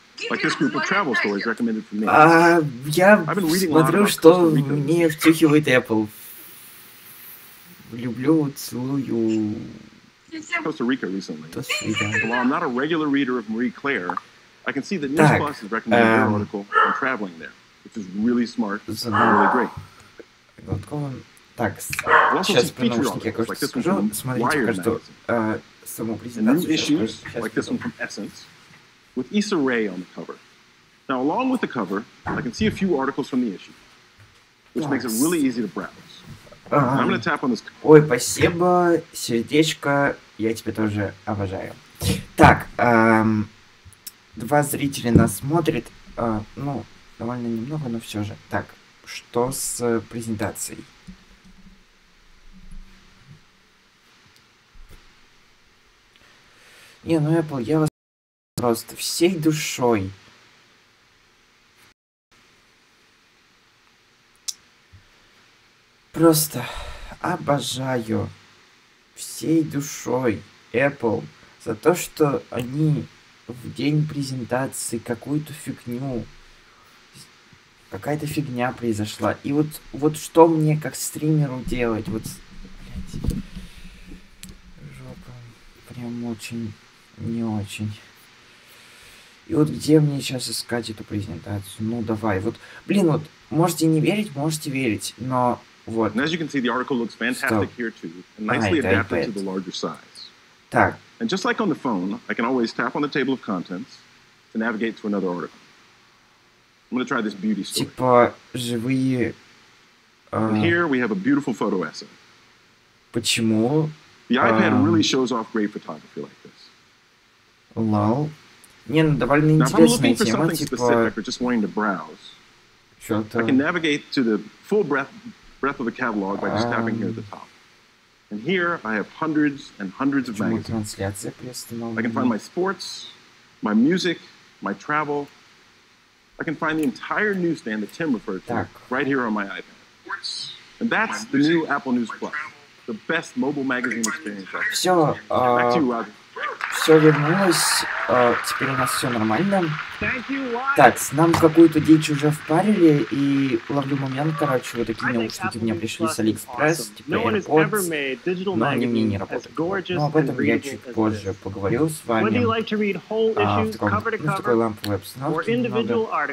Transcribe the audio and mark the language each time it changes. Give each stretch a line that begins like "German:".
English: Like this group of travel stories recommended for me.
Russian: Я смотрю, что мне втюхивает Apple. Люблю, целую.
English: Costa Rica recently. While I'm not a regular reader of Marie Claire, I can see that News Plus has recommended their article on traveling there, which is really smart and really great.
Russian: Так, сейчас про наушники я кое-что скажу. Смотрите каждую саму презентацию.
English: New issues like this one from Essence, with Issa Rae on the cover. Now, along with the cover, I can see a few articles from the issue, which makes it really easy to browse. I'm gonna tap on this.
Russian: Ой, спасибо, сердечко, я тебя тоже обожаю. Так, 2 зрителя нас смотрят, ну, довольно немного, но все же. Так, что с презентацией? Не, ну Apple, я вас просто всей душой. Просто обожаю всей душой Apple за то, что они в день презентации какую-то фигню, какая-то фигня произошла. И вот что мне как стримеру делать? Вот, блядь, жопа, прям очень, не очень. И вот где мне сейчас искать эту презентацию? Ну давай, вот, блин, вот, можете не верить, можете верить, но вот.
English: And as you can see, the article looks fantastic here too, and nicely adapted to the larger size.
Russian: Так.
English: And just like on the phone, I can always tap on the table of contents to navigate to another article. I'm going to try this beauty story.
Russian: Типа живые.
English: And here we have a beautiful photo essay.
Russian: Почему?
English: The iPad really shows off great photography like this.
Russian: Лол. Не, ну довольно интересная тема, типа.
English: Or just wanting to browse.
Russian: Что-то.
English: I can navigate to the full breadth of the catalog by just tapping here at the top. And here I have hundreds and hundreds of magazines. I can find my sports, my music, my travel. I can find the entire newsstand that Tim referred to right here on my iPad. And that's the new Apple News Plus, the best mobile magazine experience ever.
Russian: Все.
English: Back to you, Roger.
Russian: все вернулось. Теперь у нас все нормально. Так, нам какую-то дичь уже впарили, и ловлю момент, короче, вот такие наушники мне пришли с Алиэкспресс, типа AirPods, но они мне не работают. Но об этом я чуть позже поговорю с вами. В такой ламповой обстановке немного.